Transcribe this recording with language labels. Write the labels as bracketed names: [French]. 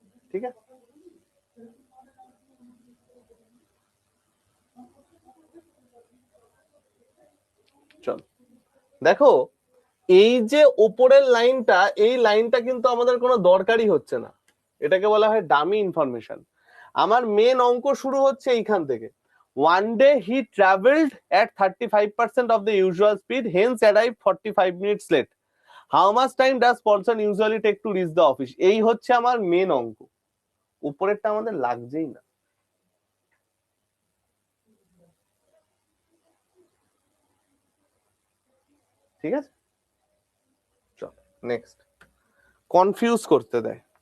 [Bangla] ঠিক আছে, চল দেখো, এই যে উপরের লাইনটা, এই লাইনটা কিন্তু আমাদের কোনো দরকারই হচ্ছে না, এটাকে বলা হয় ডামি ইনফরমেশন। আমার মেন অঙ্ক শুরু হচ্ছে এইখান থেকে। [English] One day he travelled at 35% of the usual speed, hence arrived 45 minutes late. How much time does person usually take to reach the office? [Bangla] এই হচ্ছে আমার মেন অঙ্ক, উপরেরটা আমাদের লাগছেই না। ঠিক আছে, চল নেক্সট। কনফিউজ করতে দেয়।